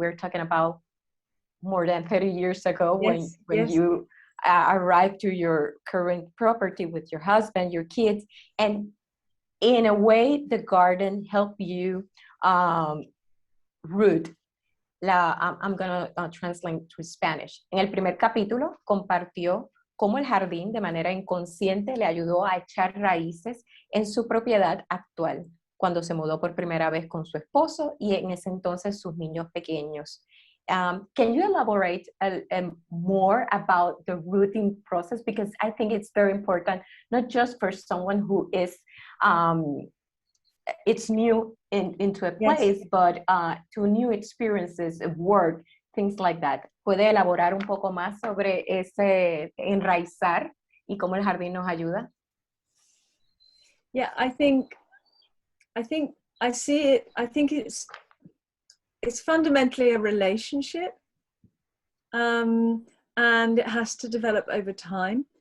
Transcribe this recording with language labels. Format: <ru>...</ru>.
<en>We're talking about more than 30 years ago, yes, when yes. you arrived to your current property with your husband, your kids, and in a way the garden helped you root. I'm going to translate to Spanish.</en> <es>En el primer capítulo compartió cómo el jardín de manera inconsciente le ayudó a echar raíces en su propiedad actual, cuando se mudó por primera vez con su esposo y en ese entonces sus niños pequeños.</es> <en>Can you elaborate more about the rooting process? Because I think it's very important, not just for someone who is it's new into a place, yes. but to new experiences of work, things like that.</en> <es>¿Puede elaborar un poco más sobre ese enraizar y cómo el jardín nos ayuda?</es> <en>Yeah, I think I see it. I think it's fundamentally a relationship, and it has to develop over time.</en>